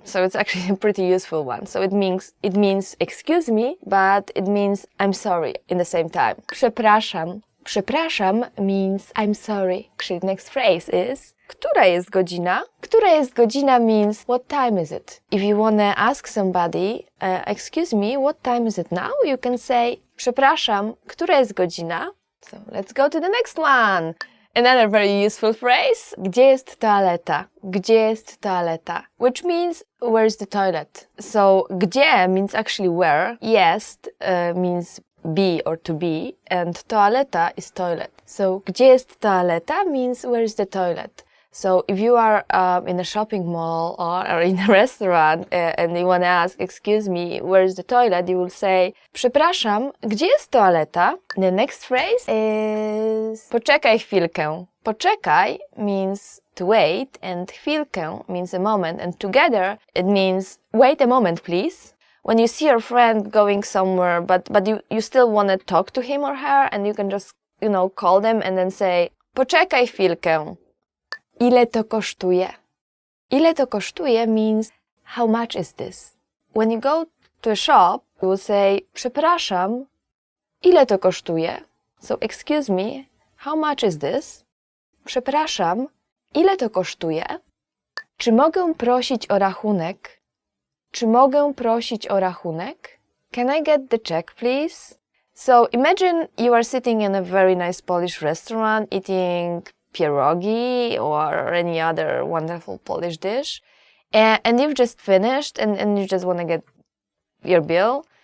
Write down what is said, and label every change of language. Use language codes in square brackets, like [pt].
[en] So it's actually a pretty useful one. So it means excuse me, but it means I'm sorry in the same time. Przepraszam. Przepraszam means I'm sorry. Actually, the next phrase is [pl] która jest godzina? Która jest godzina [en] means what time is it? If you want to ask somebody, excuse me, what time is it now? You can say [pl] przepraszam, która jest godzina? [en] So let's go to the next one. Another very useful phrase. [pl] Gdzie jest toaleta? Gdzie jest toaleta? [en] Which means where's the toilet? So gdzie means actually where. Jest means be or to be, and toaleta is toilet. So [pl] gdzie jest toaleta [en] means where is the toilet. So if you are in a shopping mall or in a restaurant and you want to ask, excuse me, where is the toilet, you will say, [pl] przepraszam, gdzie jest toaleta? [en] The next phrase is [pl] poczekaj chwilkę. Poczekaj [en] means to wait, and chwilkę means a moment, and together it means wait a moment, please. When you see your friend going somewhere, but you still want to talk to him or her, and you can just, call them and then say, [pl] poczekaj chwilkę. Ile to kosztuje? Ile to kosztuje [en] means how much is this? When you go to a shop, you will say [pl] przepraszam, ile to kosztuje? [en] So excuse me, how much is this? [pl] Przepraszam, ile to kosztuje? Czy mogę prosić o rachunek? Czy mogę prosić o rachunek? [en] Can I get the check, please? So imagine you are sitting in a very nice Polish restaurant eating pierogi or any other wonderful Polish dish, and you've just finished and you just want to get your bill.